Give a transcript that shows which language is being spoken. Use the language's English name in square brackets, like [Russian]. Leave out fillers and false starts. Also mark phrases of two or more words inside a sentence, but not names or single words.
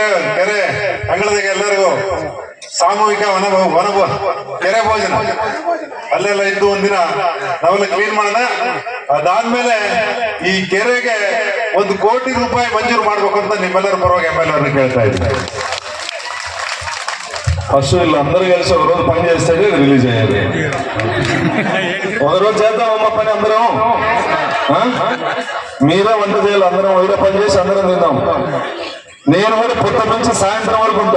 [Kannada] ಎಲ್ಲರಿಗಲ್ಲೇ ಕೆರೆ ಅಂಗಳದಾಗ ಎಲ್ಲರಿಗೂ ಸಾಮೂಹಿಕ ಕೆರೆ ಭೋಜನ ಅಲ್ಲೆಲ್ಲ ಇದ್ದು ಒಂದಿನ ನಾವೆಲ್ಲ ಕ್ಲೀನ್ ಮಾಡೋಣ. ಅದಾದ್ಮೇಲೆ ಈ ಕೆರೆಗೆ 1 ಕೋಟಿ ರೂಪಾಯಿ ಮಂಜೂರು ಮಾಡ್ಬೇಕು ಅಂತ ನಿಮ್ಮೆಲ್ಲರ ಪರವಾಗಿ MLA ಕೇಳ್ತಾ ఇದ್ದೀನಿ. [Telugu] ఫస్ట్ వీళ్ళందరూ కలిసి ఒక రోజు పని చేస్తే రిలీజ్ అయ్యేది. ఒక రోజు చేద్దామమ్మ పని అందరం. మీరే వంట చేయాలి, అందరం వైర పని చేసి అందరం తిందాం. నేను కూడా పొద్దు నుంచి సాయంత్రం వరకు ఉంటా.